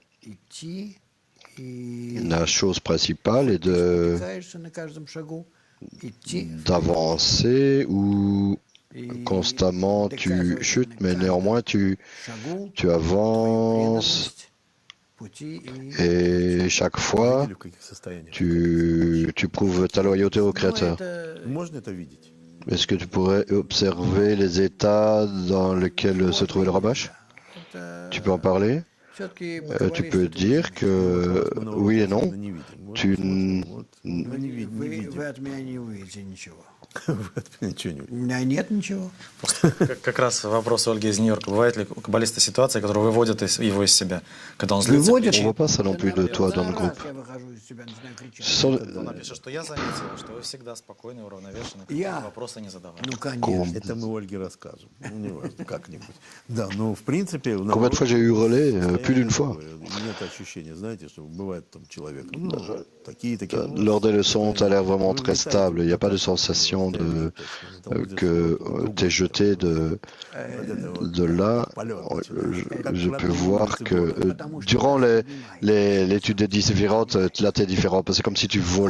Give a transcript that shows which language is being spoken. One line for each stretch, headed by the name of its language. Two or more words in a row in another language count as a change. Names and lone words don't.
French: La chose principale est d'avancer ou constamment tu chutes, mais néanmoins tu avances et chaque fois tu prouves ta loyauté au Créateur. Est-ce que tu pourrais observer les états dans lesquels se trouvait le Rabash? Tu peux en parler? Tu peux dire que oui et non.
Russian: У меня нет ничего. Как раз вопрос Ольги из Нью-Йорка. Бывает ли у каббалиста ситуация, которая выводит его из себя? Когда он злится?
French: On ne voit pas ça non plus de toi dans le groupe.
Russian: Он напишет, что я заметил, что вы всегда спокойны, уравновешены, вопросы не задавали. Ну, конечно. Это мы Ольге расскажем. Ну, неважно, как-нибудь. Да, ну, в принципе...
French: Combien de fois j'ai hurlé? Plus d'une fois.
Russian: Нет ощущения, знаете, что бывает там человек. Такие.
French: Lors des leçons, tu as l'air vraiment très stable. Il n'y a pas de sensation que tu es jeté de là. Je peux voir que durant l'étude des 10 séphirot, là, tu es différent. C'est comme si tu volais.